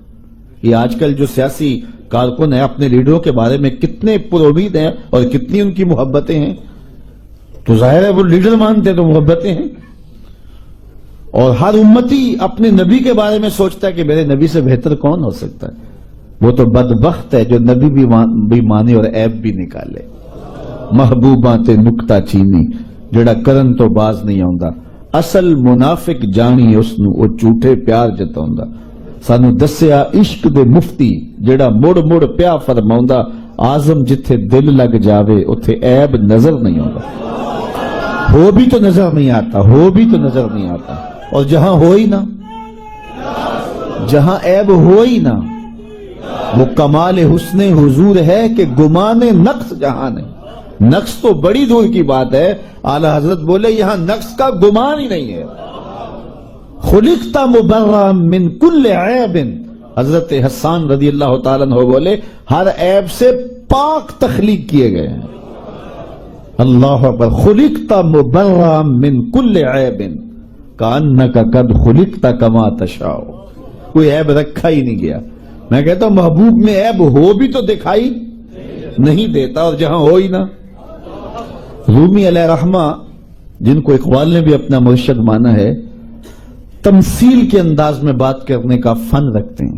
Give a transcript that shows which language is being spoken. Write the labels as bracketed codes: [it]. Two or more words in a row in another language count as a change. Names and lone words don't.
[ur] یہ آج کل جو سیاسی کارکن ہیں اپنے لیڈروں کے بارے میں کتنے پر امید ہیں اور کتنی ان کی محبتیں ہیں، تو ظاہر ہے وہ لیڈر مانتے ہیں تو محبتیں ہیں۔ اور ہر امتی اپنے نبی کے بارے میں سوچتا ہے کہ میرے نبی سے بہتر کون ہو سکتا ہے۔ وہ تو بدبخت ہے جو نبی بھی مانے اور عیب بھی نکالے۔ [pa] محبوباں تے نکتہ چینی جڑا کرن تو باز نہیں آوندا، ਅਸਲ ਮੁਨਾਫਿਕ ਜਾਣੀ ਉਸਨੂੰ ਉਹ ਝੂਠੇ ਪਿਆਰ ਜਤਾਉਂਦਾ। ਸਾਨੂੰ ਦੱਸਿਆ ਇਸ਼ਕ ਦੇ ਮੁਫਤੀ ਜਿਹੜਾ ਮੁੜ ਮੁੜ ਪਿਆ ਫਰਮਾਉਂਦਾ, اعظم جتھے دل لگ جاوے اوتھے عیب نظر نہیں آتا. [ur] ہو بھی تو نظر نہیں آتا، ہو بھی تو نظر نہیں آتا. اور جہاں ہو ہی نہ، جہاں عیب ہو ہی نہ، وہ کمال حسن حضور ہے کہ گمان نقص جہاں نہیں. نقص تو بڑی دور کی بات ہے، اعلیٰ حضرت بولے یہاں نقص کا گمان ہی نہیں ہے. [ar] خلقت مبرأ من كل عيب, [ur] حضرت حسن رضی اللہ تعالیٰ عنہ بولے ہر عیب سے پاک تخلیق کیے گئے ہیں. [ar] الله أكبر. خلقت مبرأ من كل عيب كأنك قد خلقت كما تشاء. [ur] کوئی عیب رکھا ہی نہیں گیا. میں کہتا ہوں محبوب میں عیب ہو بھی تو دکھائی نہیں دیتا، اور جہاں ہو ہی نہ. رومی علیہ الرحمہ، جن کو اقبال نے بھی اپنا مرشد مانا ہے، تمثیل کے انداز میں بات کرنے کا فن رکھتے ہیں.